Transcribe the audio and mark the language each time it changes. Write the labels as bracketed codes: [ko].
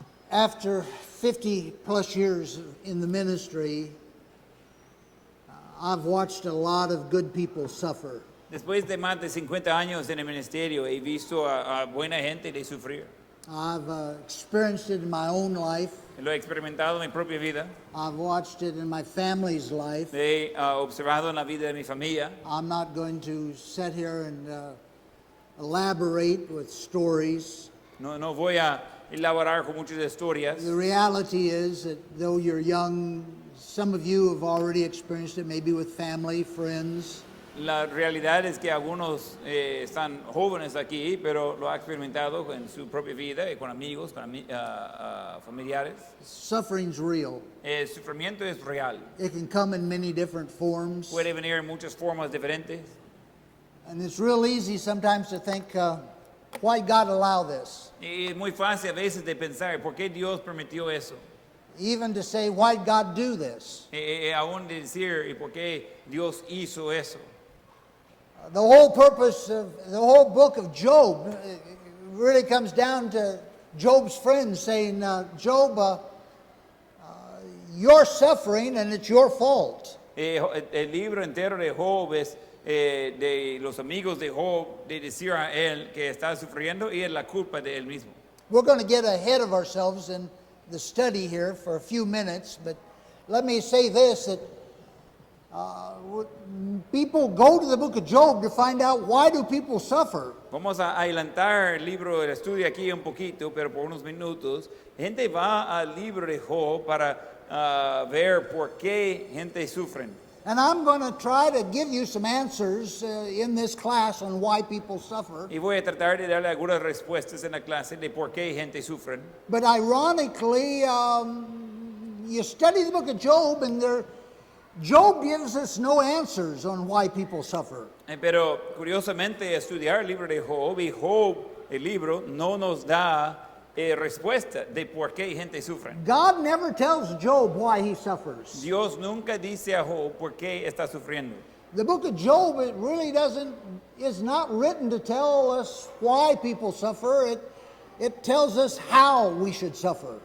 [en] After 50 plus years in the ministry, I've watched a lot of good people suffer. [es] Después de más de 50 años en el ministerio, he visto a buena gente de sufrir. [en] I've experienced it in my own life. [es] Lo he experimentado en mi propia vida. [en] I've watched it in my family's life. [es] He observado en la vida de mi familia. [en] I'm not going to sit here and elaborate with stories. [es] No voy a elaborar con muchas historias. [en] The reality is that though you're young, some of you have already experienced it, maybe with family, friends. [es] La realidad es que algunos están jóvenes aquí, pero lo ha experimentado en su propia vida, con amigos, con familiares. [en] Suffering's real. [es] El sufrimiento es real. [en] It can come in many different forms. [es] Puede venir en muchas formas diferentes. [en] And it's real easy sometimes to think, why God allow this? [es] Y es muy fácil a veces de pensar, ¿por qué Dios permitió eso? [en] Even to say, why God do this? [es] Aún de decir, ¿y por qué Dios hizo eso? [en] The whole purpose of the whole book of Job really comes down to Job's friends saying, Job, you're suffering and it's your fault. [es] El libro entero de Job es de los amigos de Job de decir a él que está sufriendo y es la culpa de él mismo. [en] We're going to get ahead of ourselves in the study here for a few minutes, but let me say this, that people go to the book of Job to find out why do people suffer. [es] Vamos a adelantar el libro del estudio aquí un poquito, pero por unos minutos. Gente va al libro de Job para ver por qué gente sufre. [en] And I'm going to try to give you some answers in this class on why people suffer. [es] Y voy a tratar de darle algunas respuestas en la clase de por qué gente sufre. [en] But ironically, you study the book of Job and Job gives us no answers on why people suffer. [es] Pero curiosamente estudiar el libro de Job y Job, el libro, no nos da respuesta de por qué gente sufre. [en] God never tells Job why he suffers. [es] Dios nunca dice a Job por qué está sufriendo. [en] The book of Job, it really is not written to tell us why people suffer. It tells us how we should suffer.